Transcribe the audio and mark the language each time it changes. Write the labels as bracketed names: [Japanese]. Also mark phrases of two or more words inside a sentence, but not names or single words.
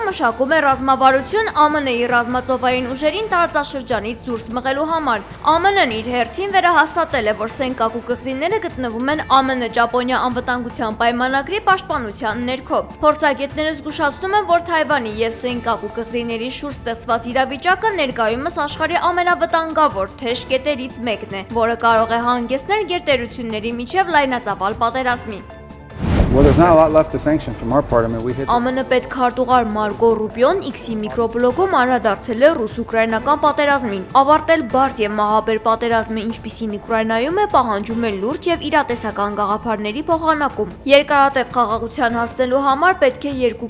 [Armenian] մշակում է ռազմավարություն ԱՄՆ-ի ռազմածովային ուժերին տարածաշրջանից դուրս մղելու համար։ ԱՄՆ-ն իր հերթին վերահաստատել է, որ Սենկակու կղզիները գտնվում են ԱՄՆ-Ճապոնիա անվտանգության պայմանագրի պաշտպանության ներքո։ Փորձագետները զգուշացնում են, որ Թայվանի եւ Սենկակու կղզիների շուրջ ստեղծված իրավիճակը ներկայումս աշխարհի ամենավտանգավոր թեժ կետերից մեկն է, որը կարող է հանգեցնել գերտերությունների միջև լայնածավալ պատերազմի։ [English] Well, there's not a lot left to sanction from our part. I mean, we hit [Armenian] ԱՄՆ պետքարտուղար Մարկո Ռուբիոն X-ի միկրոբլոգում անդրադարձել է ռուս-ուկրաինական պատերազմին։ Ավարտել բարդ եւ մահաբեր պատերազմը, ինչպիսին Ուկրաինայում է, պահանջում է լուրջ եւ իրատեսական գաղափարների փոխանակում։ Երկարատև խաղաղության հասնելու համար պետք է երկու